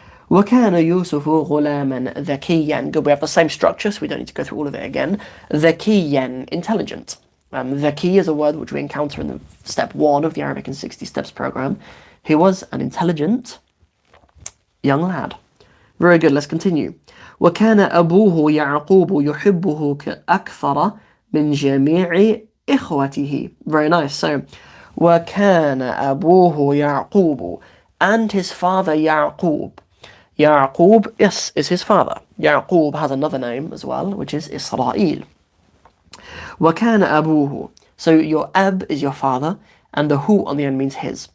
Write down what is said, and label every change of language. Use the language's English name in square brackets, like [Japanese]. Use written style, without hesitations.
[Arabic] وكان يوسف غلاما ذكيا. [English] Good. We have the same structure, so we don't need to go through all of it again. ذكيا, intelligent. ذكي is a word which we encounter in the step 1 of the Arabic in 60 Steps program. He was an intelligent young lad. Very good. Let's continue. [Arabic] وكان أبوه يعقوب يحبه أكثر من جميع إخوته. [English] Very nice. So, [Arabic] وكان أبوه يعقوب, [English] and his father Yaqub. Yaqub, yes, is his father. Yaqub has another name as well, which is Israel. [Arabic] وكان أبوه. [English] So your ab is your father, and the hu on the end means his.